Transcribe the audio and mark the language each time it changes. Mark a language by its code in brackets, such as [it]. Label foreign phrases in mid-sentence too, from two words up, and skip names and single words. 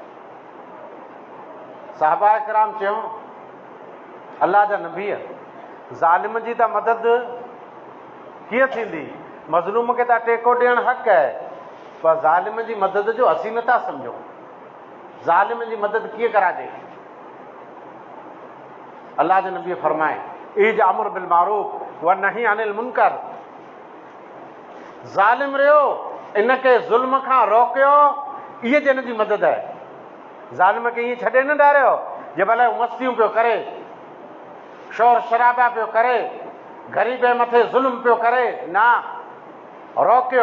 [sd] साहबा किराम चयो अल्लाह जा नबी, ज़ालिम जी त मदद कीअं थींदी? मज़लूम खे त टेको ॾियणु हक़ आहे, पर ज़ालिम जी मदद जो असीं नथा सम्झूं। ज़ालिम जी मदद कीअं कराजे? अल्लाह जे नबी फरमाए ईज [ar] أمر بالمعروف ونهي عن المنكر. [sd] ज़ालिम रहियो, इनखे ज़ुल्म खां रोकियो, इहे जन जी मदद आहे। ज़ालिम खे ईअं छॾे न ॾारियो जे भले मस्तियूं पियो करे, शोर शराबा पियो करे, ग़रीब जे मथे ज़ुल्म पियो करे, न रोकियो।